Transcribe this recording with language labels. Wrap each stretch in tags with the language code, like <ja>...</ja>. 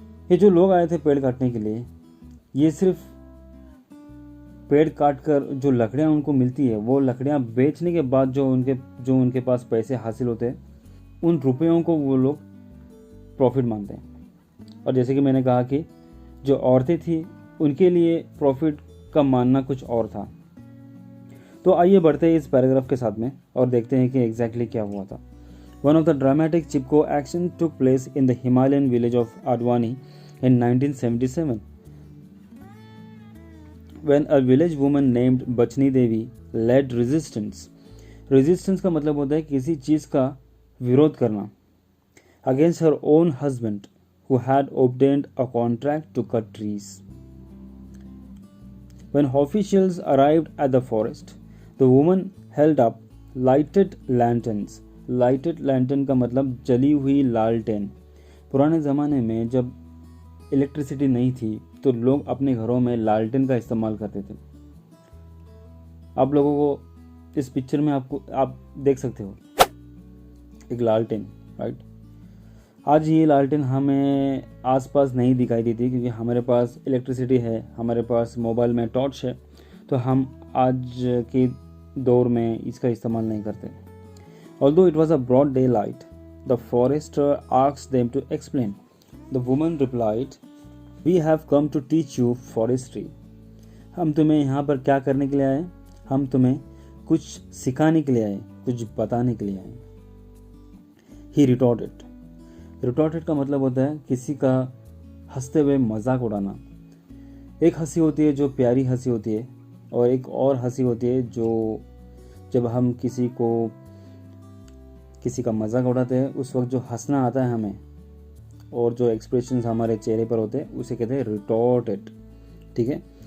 <hi>ये जो लोग आए थे पेड़ काटने के लिए, ये सिर्फ पेड़ काट कर जो लकड़ियाँ उनको मिलती है, वो लकड़ियाँ बेचने के बाद जो उनके पास पैसे हासिल होते हैं, उन रुपयों को वो लोग प्रॉफिट मानते हैं। और जैसे कि मैंने कहा कि जो औरतें थी उनके लिए प्रॉफिट का मानना कुछ और था। तो आइए बढ़ते हैं इस पैराग्राफ के साथ में और देखते हैं कि एग्जैक्टली क्या हुआ था।</hi> <en>One of the dramatic Chipko action took place in the Himalayan village of Advani in 1977. When a village woman named Bachni Devi led resistance. Resistance</en> <hi>का मतलब होता है किसी चीज़ का विरोध करना</hi> <en>against her own husband who had obtained a contract to cut trees. When officials arrived at the forest, the woman held up lighted lanterns.</en> <hi>Lighted lantern का मतलब जली हुई लालटेन। पुराने ज़माने में जब इलेक्ट्रिसिटी नहीं थी तो लोग अपने घरों में लालटेन का इस्तेमाल करते थे। आप लोगों को इस पिक्चर में आप देख सकते हो एक लालटेन, राइट। आज ये लालटेन हमें आसपास नहीं दिखाई देती क्योंकि हमारे पास इलेक्ट्रिसिटी है, हमारे पास मोबाइल में टॉर्च है, तो हम आज के दौर में इसका इस्तेमाल नहीं करते।</hi> <en>Although it was a broad daylight, the forester asked them to explain. The woman replied, "We have come to teach you forestry."</en> <hi>हम तुम्हें यहाँ पर क्या करने के लिए आए? हम तुम्हें कुछ सिखाने के लिए आए, कुछ बताने के लिए आए।</hi> <en>He retorted.</en> <hi>Retorted का मतलब होता है किसी का हंसते हुए मजाक उड़ाना। एक हंसी होती है जो प्यारी हंसी होती है, और एक और हंसी होती है जो जब हम किसी का मजाक उड़ाते हैं उस वक्त जो हंसना आता है हमें, और जो एक्सप्रेशंस हमारे चेहरे पर होते हैं उसे कहते हैं रिटॉर्टेड। ठीक है।</hi>